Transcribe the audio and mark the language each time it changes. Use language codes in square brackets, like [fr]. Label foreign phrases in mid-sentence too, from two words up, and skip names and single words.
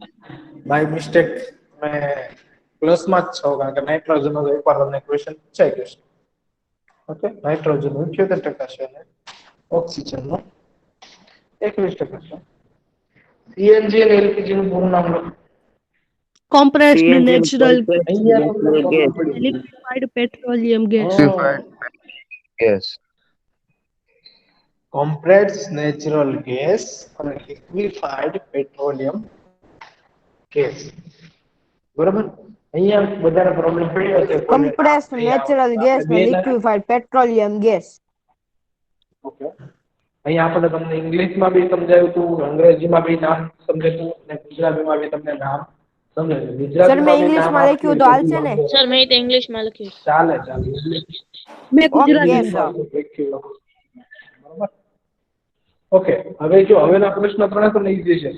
[en] by mistake [gu] મેં પ્લસમાં જ છો કારણ કે નાઇટ્રોજન નો એકવાર તમને ક્વેશ્ચન પૂછાઈ ગયો છે. ઓકે, નાઇટ્રોજન 78% છે અને ઓક્સિજન નો 21% છે. સીએનજી અને એલપીજી નું પૂરું નામ લખો. [en] compressed CNG natural [gu] અહીંયા તમને [en] natural [gu] ખબર [en] gas. [gu] પડી ગઈ. [en] liquefied petroleum gas. [gu] હા, ગેસ. [en] compressed natural gas અને liquefied petroleum gas. [gu] બરાબર, અહીંયા બધાને પ્રોબ્લેમ પડ્યો છે. [en] compressed natural gas ને liquefied petroleum gas. [gu] ઓકે, અહીંયા આપણે તમને ઇંગ્લિશમાં બી સમજાવ્યું હતું, અંગ્રેજીમાં બી નામ સમજાવ્યું અને ગુજરાતીમાં બી તમને નામ સમજાવ્યું. ગુજરાતીમાં બી નામ ઇંગ્લિશમાં લખ્યું તો હાલશે ને? સર મેં તો ઇંગ્લિશમાં લખ્યું છે. ચાલે ચાલે. મેં ગુજરાતી [en] Okay, sir. [gu] બરાબર. ઓકે, હવે જો હવેના પ્રશ્ન ત્રણે તો ઈઝી છે.